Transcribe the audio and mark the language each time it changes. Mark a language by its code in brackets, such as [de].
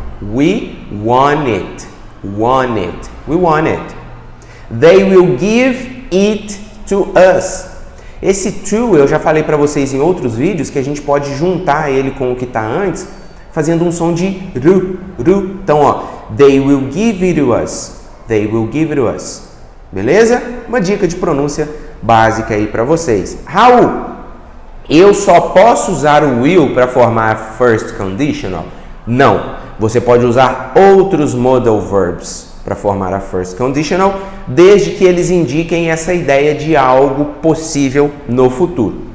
[en] We want it. Want it. We want it. They will give it to us. [pt] Esse to eu já falei para vocês em outros vídeos que a gente pode juntar ele com o que está antes, fazendo um som de ru, ru. [en] Então, they will give it to us. They will give it to us. Beleza? [pt] Uma dica de pronúncia básica aí para vocês. Raul, eu só posso usar o will para formar first conditional? Não. Você pode usar outros modal verbs para formar a first conditional, desde que eles indiquem essa ideia de algo possível no futuro.